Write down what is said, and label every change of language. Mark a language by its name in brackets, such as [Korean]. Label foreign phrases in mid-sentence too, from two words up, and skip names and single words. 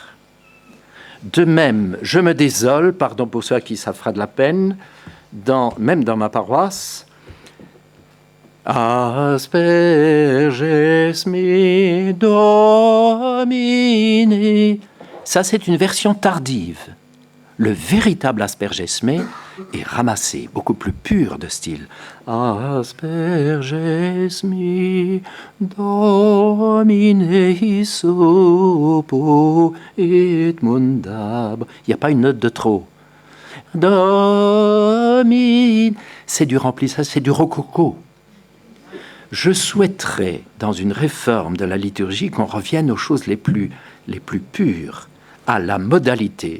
[French] De même, je me désole, pardon pour ceux à qui ça fera de la peine, même dans ma paroisse, [Latin] Asperges me Domine. [French] Ça, c'est une version tardive. Le véritable [Latin] Asperges me [French] est ramassé, beaucoup plus pur de style. [Latin] Asperges me Domine sopo et mundab. [French] Il n'y a pas une note de trop. [Latin] Domine. [French] C'est du remplissage, c'est du rococo. Je souhaiterais, dans une réforme de la liturgie, qu'on revienne aux choses les plus pures, à la modalité.